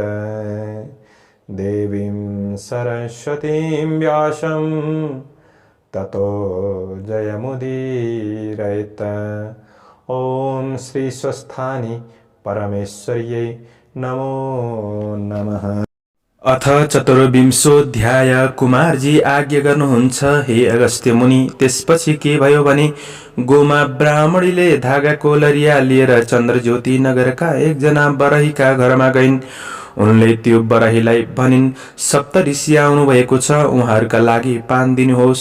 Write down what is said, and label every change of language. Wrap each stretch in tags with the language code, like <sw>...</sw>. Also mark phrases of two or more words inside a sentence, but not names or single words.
<sa>देवीं सरस्वतीं व्यासं ततो जयमुदीरयेत्। ॐ श्री स्वस्थानी परमेश्वर्यै नमो नमः। अथ चतुर्विंशोऽध्याय।</sa> <ne>कुमारजी आज्ञा गर्नुहुन्छ हे अगस्त्य मुनि। त्यसपछि के भयो भने गोमा ब्राह्मणीले धागाको लरिया लिएर चन्द्रज्योति नगरका एकजना बरहीका घरमा गइन्। उनले त्यो बरहीलाई भनिन्, सप्तऋषि आउनु भएको छ, उहाँहरूका लागि पान दिनुहोस्।</ne>